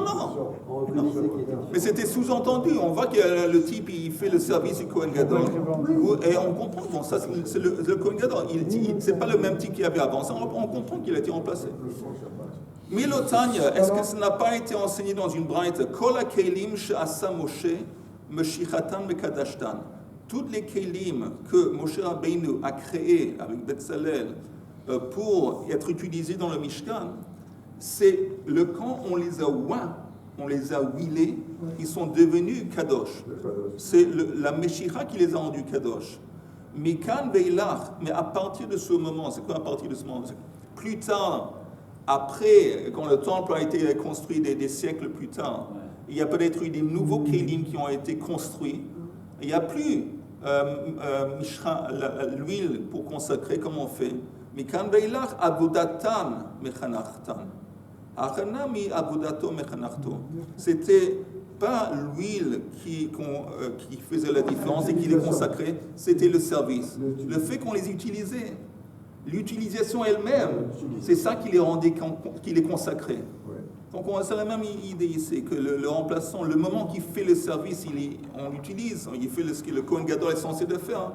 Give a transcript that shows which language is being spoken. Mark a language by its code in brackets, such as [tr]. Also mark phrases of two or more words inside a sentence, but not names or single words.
[fr] Mais c'était sous-entendu. On voit que le type, il fait le service du Kohen Gadol. Et on comprend. Bon, ça, c'est le Kohen Gadol. C'est pas le même type qu'il y avait avant. Ça, on comprend qu'il a été remplacé. [he] מי לא תניא, [fr] est-ce que ça n'a pas été enseigné dans une braïta? [he] כל הכלים שעשה משה משיחתן מקדשתן. [fr] Toutes les kelim que Moshe Rabbeinu a créés avec Betzalel pour être utilisés dans le Mishkan, c'est le quand on les a oints, on les a huilés, ils sont devenus kadosh. C'est la Meshicha qui les a rendus kadosh. [he] מכאן ואילך, [fr] mais à partir de ce moment, c'est quoi à partir de ce moment? Plus tard, après, quand le temple a été construit des siècles plus tard, il y a peut-être eu des nouveaux kelim qui ont été construits. Il n'y a plus l'huile pour consacrer comme on fait. [he] מכאן ואילך עבודתן מחנכתן. אף כאן נמי עבודתו מחנכתו. [fr] C'était pas l'huile qui faisait la différence et qui les consacrait, c'était le service. Le fait qu'on les utilisait, l'utilisation elle-même, c'est ça qui les rendait, qui les consacrait. Donc c'est la même idée ici, que le remplaçant, le moment qu'il fait le service, on l'utilise, il fait ce que le Kohen Gadol est censé de faire.